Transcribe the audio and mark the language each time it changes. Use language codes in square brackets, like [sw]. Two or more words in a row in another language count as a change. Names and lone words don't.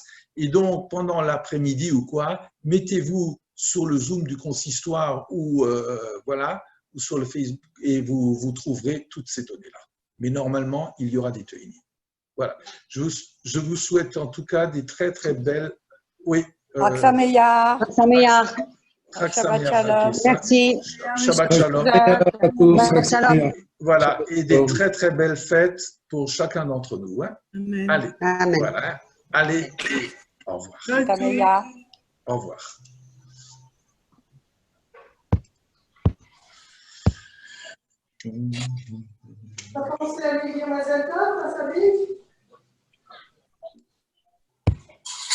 [fr] Et donc, pendant l'après-midi ou quoi, mettez-vous sur le Zoom du consistoire ou voilà, ou sur le Facebook et vous trouverez toutes ces données-là. Mais normalement, il y aura des Teuilim. Voilà. Je vous souhaite en tout cas des très très belles. Oui. [he] חג שמח. שבת שלום. Merci. שבת שלום. שבת שלום. [fr] Voilà. Et des très très belles fêtes pour chacun d'entre nous. Hein. Amen. Allez. Amen. Voilà. Allez. Au revoir. Au revoir. T'as pensé à lui dire [he] מזל טוב, [fr] à sa vie?